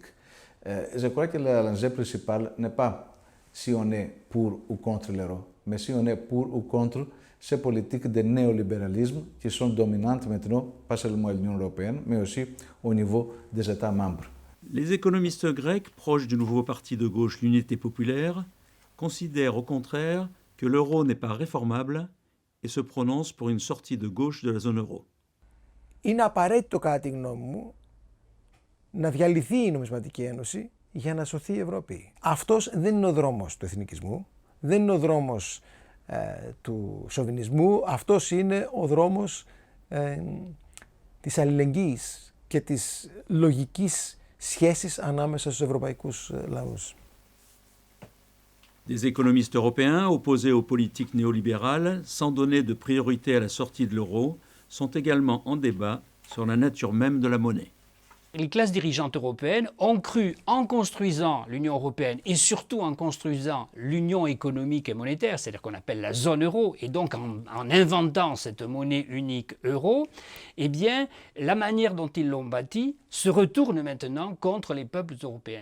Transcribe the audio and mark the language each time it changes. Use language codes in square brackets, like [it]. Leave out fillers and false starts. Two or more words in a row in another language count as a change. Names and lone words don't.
[fr] Je crois que l'enjeu principal n'est pas si on est pour ou contre l'euro, mais si on est pour ou contre ces politiques de néolibéralisme qui sont dominantes maintenant, pas seulement à l'Union européenne, mais aussi au niveau des États membres. Les économistes grecs, proches du nouveau parti de gauche, l'Unité populaire, considèrent au contraire que l'euro n'est pas réformable et se prononcent pour une sortie de gauche de la zone euro. [el] Είναι απαραίτητο κατά τη γνώμη μου να διαλυθεί η νομισματική ένωση για να σωθεί η Ευρώπη. Αυτός δεν είναι ο δρόμος του εθνικισμού, δεν είναι ο δρόμος του σοβινισμού, αυτός είναι ο δρόμος της αλληλεγγύης και της λογικής σχέσης ανάμεσα στους ευρωπαϊκούς λαούς. [fr] Des économistes européens opposés aux politiques néolibérales, sans donner de priorité à la sortie de l'euro, sont également en débat sur la nature même de la monnaie. Les classes dirigeantes européennes ont cru, en construisant l'Union européenne et surtout en construisant l'Union économique et monétaire, c'est-à-dire qu'on appelle la zone euro, et donc en inventant cette monnaie unique euro, eh bien, la manière dont ils l'ont bâtie se retourne maintenant contre les peuples européens.